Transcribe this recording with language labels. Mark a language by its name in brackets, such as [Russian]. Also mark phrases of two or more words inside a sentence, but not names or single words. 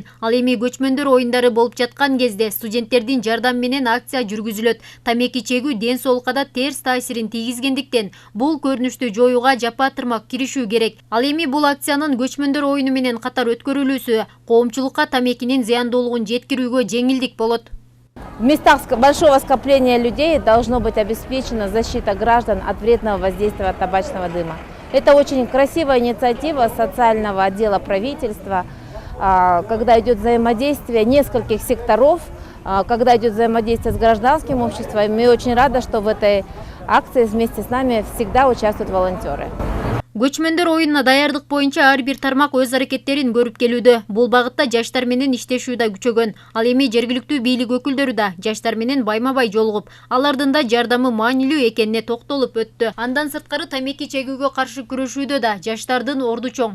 [Kyrgyz] Ал эми көчмөндөр оюндары болуп жаткан кезде студенттердин жардамы менен акция жүргүзүлөт. Тамеки чегүү ден соолукка да терс таасирин тийгизгендиктен бул көрүнүштү жоюуга жапа тырмак киришүү керек. Ал эми бул акциянын көчмөндөр оюну менен катар өткөрүлүүсү коомчулукка тамекинин зыяндуулугун жеткирүүгө жеңилдик болот. [Russian] В местах большого скопления людей должно быть обеспечена защита граждан от вредного воздействия от табачного дыма. Это очень красивая инициатива социального отдела правительства, когда идет взаимодействие нескольких секторов, когда идет взаимодействие с гражданским обществом. И очень рада, что в этой акции вместе с нами всегда участвуют волонтеры. [Kyrgyz] Көчмөндөр оюнуна даярдык боюнча ар бир тармак өз аракеттерин көрүп келүүдө. Бул багытта жаштар менен иштешүү да күчөгөн. Ал эми жергиликтүү бийлик өкүлдөрү да жаштар менен байма-бай жолугуп, алардын да жардамы маанилүү экенине токтолуп өттү. Андан сырткары тамеки чегүүгө каршы күрөшүүдө да жаштардын орду чоң.